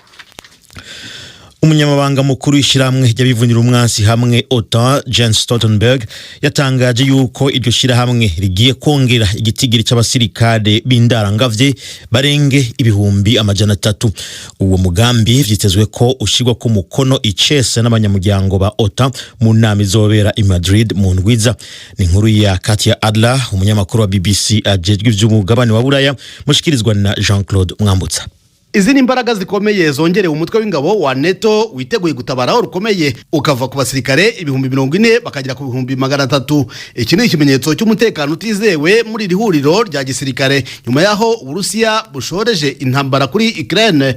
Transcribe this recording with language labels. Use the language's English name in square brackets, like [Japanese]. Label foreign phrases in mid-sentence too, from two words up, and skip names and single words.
[Rundi] Umunyamabanga mukuru w'ishyirahamwe ry'abivunira umwansi hamwe OTAN Jens Stoltenberg yatangaje yuko iryo shyirahamwe rigiye kongera igitigiri cy'abasirikare b'indarangavye barenge 300,000. Uwo mugambi vyitezwe ko ushigwa ku mukono icese n'abanyamuryango ba OTAN mu nama izobera i Madrid mu ndwiza. Ni inkuru ya Katia Adler, umunyamakuru wa BBC ajejwe ivy'umugabane wa Buraya, mushikirizwa na Jean-Claude Mwambutsa. [Kinyarwanda] Izi ni imbaraga zikomeye zongerewe umutwe w'ingabo wa NATO witeguye gutabaraho rukomeye ukava ku basirikare 40,000 bakagera ku 300,000. Iki ni ikimenyetso cy'umutekano utizewe muri iri huriro rya gisirikare nyuma yaho Uburusiya bushoreje intambara kuri Ukraine.